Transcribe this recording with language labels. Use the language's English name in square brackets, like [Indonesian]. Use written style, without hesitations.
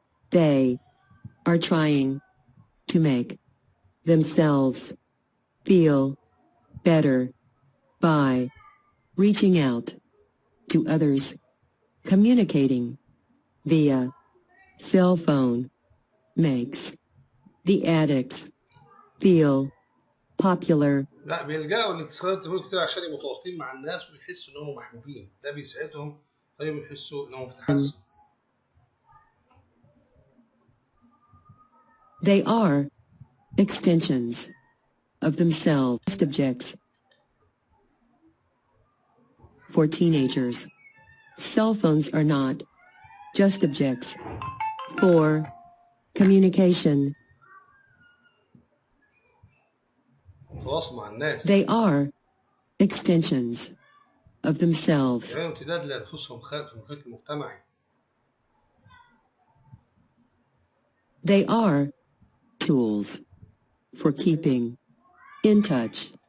[English] They are trying to make themselves feel better by reaching out to others, communicating via cell phone makes the addicts feel popular. [Arabic] لا بيلجأوا للاتصالات التليفونية كتير عشان يبقوا متواصلين مع الناس ويحسوا إنهم محبوبين، ده بيساعدهم خليهم يحسوا إنهم بيتحسنوا. [English] They are extensions of themselves. Objects for teenagers. Cell phones are not just objects for communication. [Arabic] التواصل مع الناس. [English] They are extensions of themselves. [Arabic] يعني امتداد لأنفسهم خارج المحيط المجتمعي. [English] They are tools for keeping in touch.